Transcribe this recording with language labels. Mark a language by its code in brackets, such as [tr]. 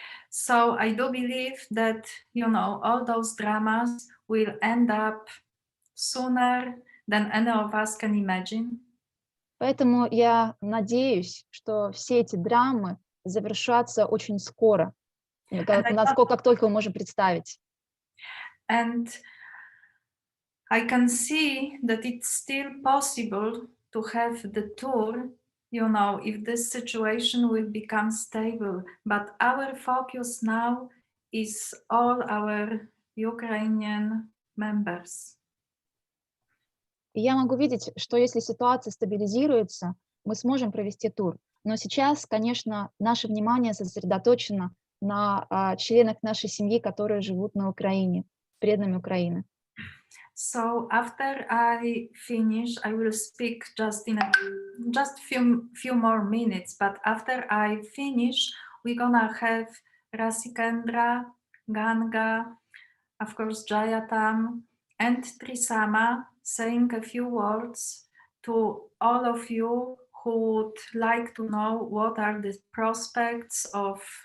[en] So I do believe that, all those dramas will end up sooner than any of us can imagine. [ru] Поэтому я надеюсь, что все эти драмы завершатся очень скоро, как только мы можем представить. [en] And I can see that it's still possible to have the tour, if this situation will become stable. But our focus now is all our Ukrainian members. [ru] И я могу видеть, что если ситуация стабилизируется, мы сможем провести тур. Но сейчас, конечно, наше внимание сосредоточено на членах нашей семьи, которые живут на Украине, преданными Украины. [en] So after I finish, I will speak just few more minutes. But after I finish, we're gonna have Rasikendra, Ganga, of course Jayatam, and Trisama saying a few words to all of you who would like to know what are the prospects of